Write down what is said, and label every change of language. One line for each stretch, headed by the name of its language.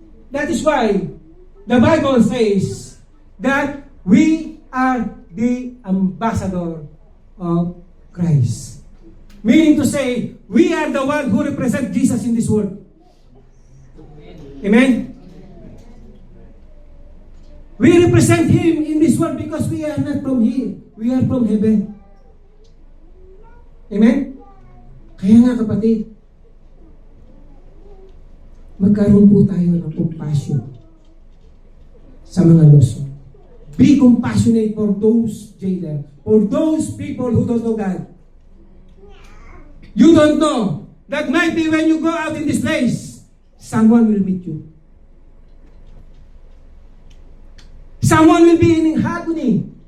English: That is why the Bible says that we are the ambassador of Christ. Meaning to say, we are the one who represent Jesus in this world. Amen? We represent Him in this world because we are not from here. We are from heaven. Amen?
Filipino: Kaya nga kapatid, magkaroon po tayo ng compassion sa mga lost.
English: Be compassionate for those jailer, for those people who don't know God. You don't know that might be when you go out in this place, someone will meet you. Someone will be in agony.